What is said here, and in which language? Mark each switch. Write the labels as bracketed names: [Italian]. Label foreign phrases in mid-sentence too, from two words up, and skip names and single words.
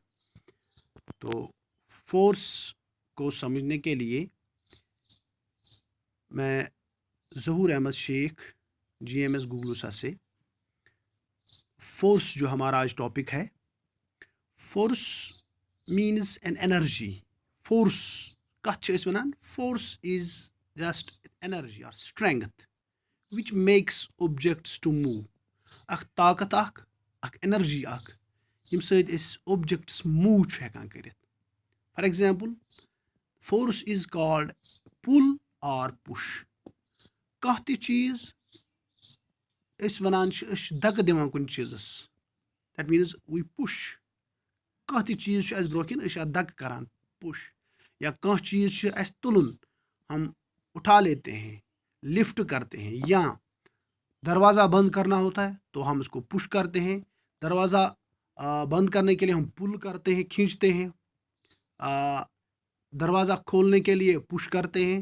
[Hindi] तो फोर्स को समझने के लिए मैं ज़हूर अहमद शेख GMS गुगलूसा से फोर्स जो हमारा आज टॉपिक है, [English] force means an energy. [Kashmiri] फोर्स कथ छ अस वनान? [English] force is just energy or strength which makes objects to move। [Kashmiri] अख ताकत अख एनर्जी यम सद [English] objects move [Kashmiri] छ हेकान करित। [English] for example, force is called pull or push. [Kashmiri] कह ति चीज अस वनान दक दिवान कुन चीजस, [English] that means we push. [Kashmiri] कह ति चीज अस ब्रोकिन अस दक करान पुश, या कह चीज अस तुलन [Hindi] हम उठा लेते हैं, लिफ्ट करते हैं। या दरवाज़ा बंद करना होता है तो हम इसको पुश करते हैं। दरवाज़ा बंद करने के लिए हम पुल करते हैं, खींचते हैं। दरवाज़ा खोलने के लिए पुश करते हैं।